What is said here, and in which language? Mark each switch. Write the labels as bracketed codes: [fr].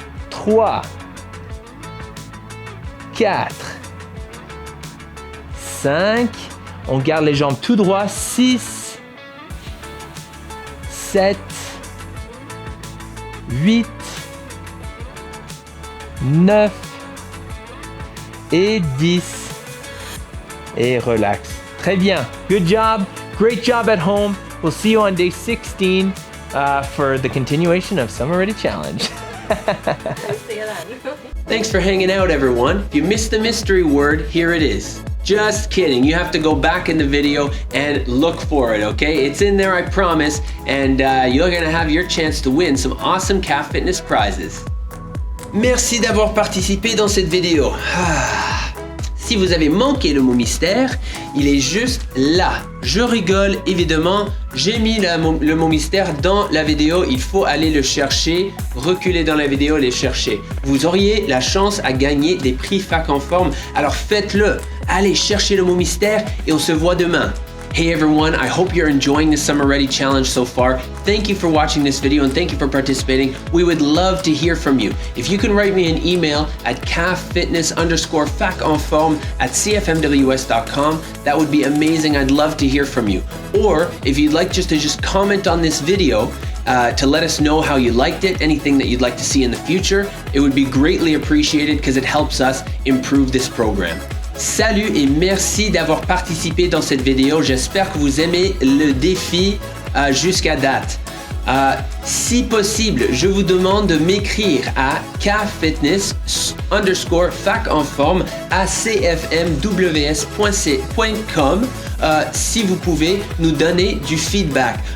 [fr] 3, 4, 5, on garde les jambes tout droit, 6, 7, 8, 9 et 10 et relax. Très bien. [en] Good job. Great job at home. We'll see you on day 16 for the continuation of Summer Ready Challenge. See you then. Thanks for hanging out, everyone. If you missed the mystery word, here it is. Just kidding. You have to go back in the video and look for it, okay? It's in there, I promise, and you're gonna have your chance to win some awesome CAF Fitness prizes. [fr] Merci d'avoir participé dans cette vidéo. Si vous avez manqué le mot mystère, il est juste là. Je rigole, évidemment. J'ai mis le mot mystère dans la vidéo. Il faut aller le chercher, reculer dans la vidéo, les chercher. Vous auriez la chance à gagner des prix FAC en forme. Alors faites-le. Allez chercher le mot mystère et on se voit demain. [en] Hey everyone, I hope you're enjoying the Summer Ready Challenge so far. Thank you for watching this video and thank you for participating. We would love to hear from you. If you can write me an email at caffitness_faconforme@cfmws.com, that would be amazing. I'd love to hear from you. Or if you'd like just to comment on this video to let us know how you liked it, anything that you'd like to see in the future, it would be greatly appreciated because it helps us improve this program. [fr] Salut et merci d'avoir participé dans cette vidéo. J'espère que vous aimez le défi jusqu'à date. Si possible, je vous demande de m'écrire à caffitness_faconforme à cfmws.com si vous pouvez nous donner du feedback.